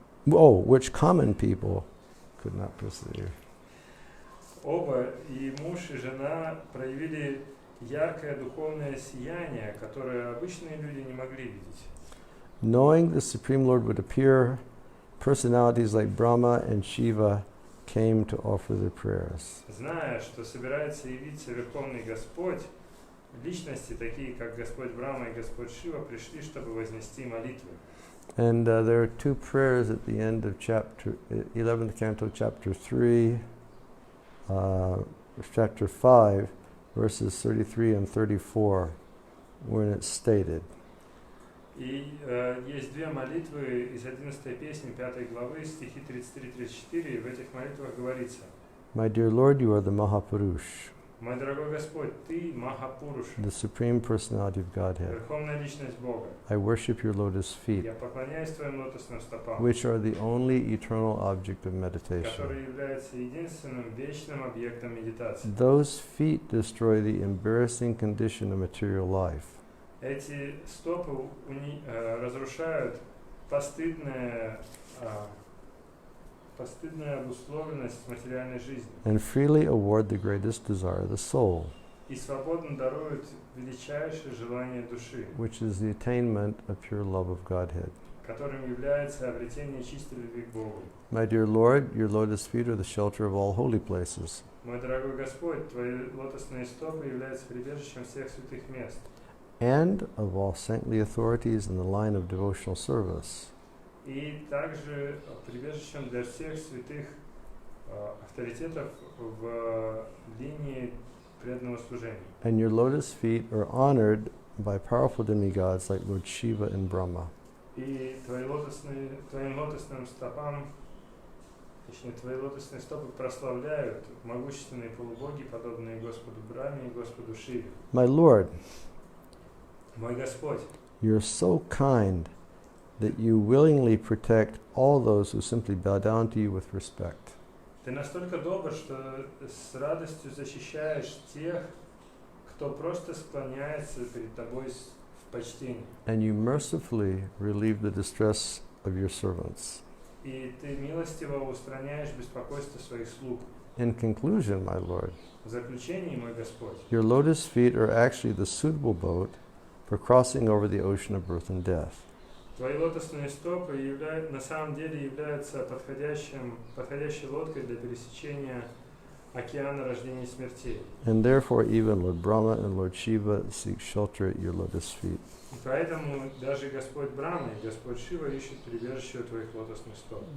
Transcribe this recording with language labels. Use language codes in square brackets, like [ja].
[en] Oh, which common people could not perceive. [ru] Оба, и муж, и жена, проявили яркое духовное сияние, которое обычные люди не могли видеть. [en] Knowing the Supreme Lord would appear, personalities like Brahma and Shiva came to offer their prayers. [ru] Зная, что собирается явиться Верховный Господь, личности, такие как Господь Брахма и Господь Шива, пришли, чтобы вознести молитвы. [en] And there are two prayers at the end of chapter 11th canto, chapter 3, chapter 5, verses 33 and 34, when it's stated. [ru] И есть две молитвы из 11 песни 5 главы, стихи 33-34, и в этих молитвах говорится: [en] My dear Lord, you are the Mahapurush, [ru] Мой дорогой Господь, Ты Махапуруш, [en] the Supreme Personality of Godhead. [ru] Верховная Личность Бога. [en] I worship your lotus feet, [ru] Я поклоняюсь Твоим лотосным стопам, [en] which are the only eternal object of meditation. [ru] который является единственным вечным объектом медитации. [en] Those feet destroy the embarrassing condition of material life. [ru] Эти стопы разрушают постыдную обусловленность материальной жизни [en] And freely award the greatest desire of the soul, [ru] и свободно даруют величайшее желание души, [en] which is the attainment of pure love of Godhead. [ru] которым является обретение чистой любви к Богу. [en] My dear Lord, your lotus feet are the shelter of all holy places. [ru] Мой дорогой Господь, Твои лотосные стопы являются прибежищем всех святых мест [en] And of all saintly authorities in the line of devotional service. [ru] и также прибежищем для всех святых авторитетов в линии преданного служения. [en] And your lotus feet are honored by powerful demigods like Lord Shiva and Brahma. [ru] И Твоим лотосным стопам, точнее, Твои лотосные стопы прославляют могущественные полубоги, подобные Господу Брахме и Господу Шиве. [en] My Lord, [ru] Мой Господь, [en] you're so kind that you willingly protect all those who simply bow down to you with respect. [ru] Ты настолько добр, что с радостью защищаешь тех, кто просто склоняется перед Тобой в почтении. [en] And you mercifully relieve the distress of your servants. [ru] И Ты милостиво устраняешь беспокойство своих слуг. [en] In conclusion, my Lord, [ru] В заключении, мой Господь, [en] your lotus feet are actually the suitable boat for crossing over the ocean of birth and death. [ru] Твои лотосные стопы на самом деле являются подходящей лодкой для пересечения океана рождения и смертей. [en] And therefore even Lord Brahma and Lord Shiva seek shelter at your lotus feet. [ru] И поэтому даже Господь Брахма и Господь Шива ищут прибежище у твоих лотосных стоп.